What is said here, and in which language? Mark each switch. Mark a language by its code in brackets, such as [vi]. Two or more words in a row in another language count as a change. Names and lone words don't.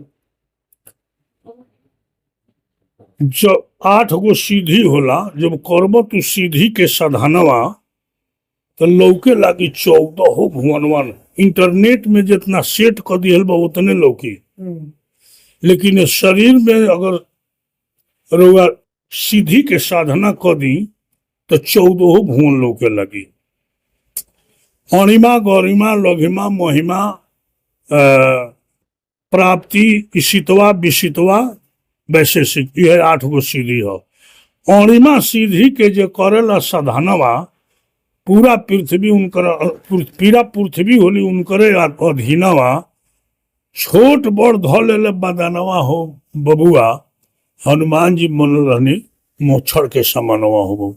[bho] जो 8 गो सीधी होला, जब करब तू सीधी के साधनवा तो लौके लागी 14 भुवनवन। इंटरनेट में जितना सेट कर दिहल बा उतने लौकी, लेकिन शरीर में अगर रउआ सीधी के साधना कर दी तो 14 भुवन लौके लगी। [sa] अणिमा गरिमा लघिमा महिमा प्राप्ति ईशितवा विशितवा वैशेषिक, [bho] यह 8 गो सीधी हो। अणिमा सीधी के जो करेला साधनवा पूरा पृथ्वी उनकर पूरा पृथ्वी होली उनकरे अधीनवा। छोट बड़ ध ले बदानवा हो बबुआ, हनुमान जी मन रहनी मोछड़ के समानवा हो।